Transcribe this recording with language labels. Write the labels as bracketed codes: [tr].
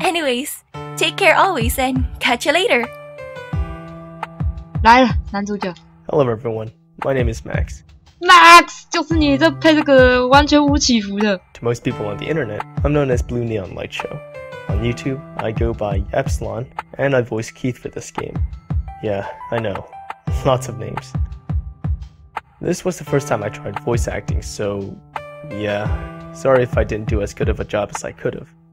[en] Anyways, take care always and catch you later. [zh] 来了，男主角。 [en] Hello everyone, my name is Max. [zh] Max 就是你这配这个完全无起伏的。 [en] To most people on the internet, I'm known as Blue Neon Light Show. On YouTube, I go by Epsilon, and I voice Keith for this game. Yeah, I know. Lots of names. This was the first time I tried voice acting, so yeah, sorry if I didn't do as good of a job as I could have.